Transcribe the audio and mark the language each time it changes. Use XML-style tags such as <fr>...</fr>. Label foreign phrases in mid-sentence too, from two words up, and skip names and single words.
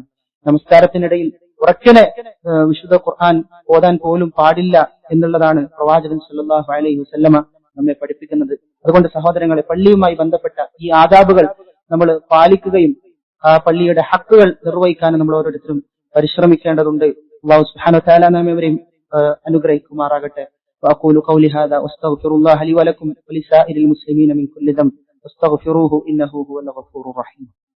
<ml>നമസ്കാരത്തിനിടയിൽ ഉറക്കനെ വിശുദ്ധ ഖുർആൻ ഓതാൻ പോലും പാടില്ല എന്നുള്ളതാണ് പ്രവാചകൻ</ml> <ar>صلى الله عليه وسلم</ar> <ml>നമ്മെ പഠിപ്പിക്കുന്നത്. അതുകൊണ്ട് സഹോദരങ്ങളെ പള്ളിയുമായി ബന്ധപ്പെട്ട ഈ ആദാബുകൾ നമ്മൾ പാലിക്കുകയും ആ പള്ളിയുടെ ഹക്കുകൾ നിർവഹിക്കാനും നമ്മൾ ഓരോരുത്തരും പരിശ്രമിക്കേണ്ടതുണ്ട്.</ml> <ar>الله سبحانه وتعالى</ar> <ml>നമ്മെവരെയും അനുഗ്രഹിക്കുമാറാകട്ടെ.</ml> <ar>وأقول قولي هذا واستغفر الله لي ولكم ولسائر المسلمين من كل ذنب واستغفروه إنه هو الغفور الرحيم.</ar>